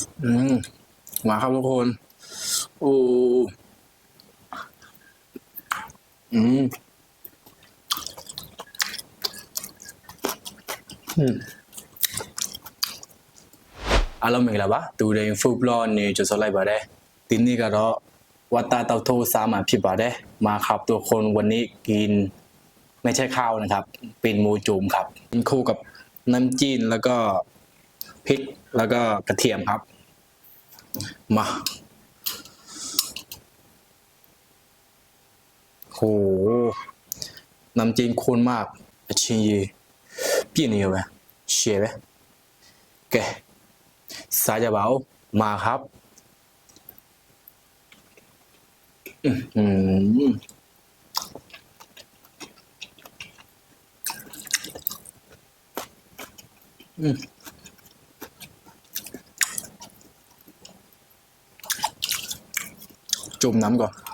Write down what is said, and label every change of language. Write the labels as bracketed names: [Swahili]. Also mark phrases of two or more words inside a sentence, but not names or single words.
[Thai] อืมมาครับทุกคนโอ้อืม [Burmese] အားလုံးမင်္ဂလာပါတူရင် [Thai] food [Burmese] blog နေကြိုဆိုလိုက်ပါတယ်ဒီနေ့ကတော့ဝတ်တာတောက်ထိုးစားမှာဖြစ်ပါတယ် [Thai] มาครับทุกคนวันนี้กินไม่ใช่ข้าวนะครับเป็นหมูจุ่มครับกินคู่กับน้ำจิ้มแล้วก็พริกแล้วก็กระเทียมครับมา โหน้ำจิ้มข้นมาก ชิ้นยี [Burmese] ပြည့်နေရောပဲရှယ်ပဲကဲစားကြပါဦး [Thai] มาครับอืมจุ่มน้ำก่อน